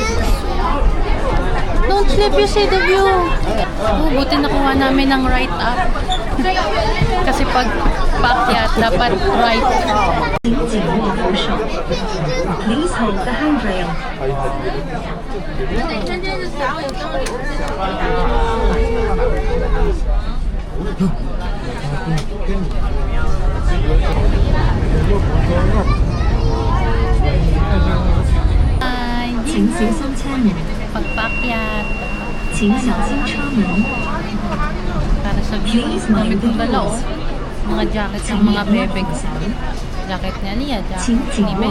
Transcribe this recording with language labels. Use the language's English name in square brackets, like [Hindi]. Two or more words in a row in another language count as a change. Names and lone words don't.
[English] Don't sleep, you see the view. [Filipino] Oh, buti nakuha namin ng [English] right up. [Filipino] Kasi pag paakyat, dapat right. [English] Please hold the handrail. Ay, [Chinese] 请小心车门， [Filipino] pagpaakyat. [Chinese] 请小心车门， [Filipino] Para sa view, dami kong dala, oh. Mga jacket ng mga bebe ko. Jacket ni Aliyah, [Chinese] 请 [Filipino] jacket [Chinese] 紧 [Filipino] ni [Chinese] 握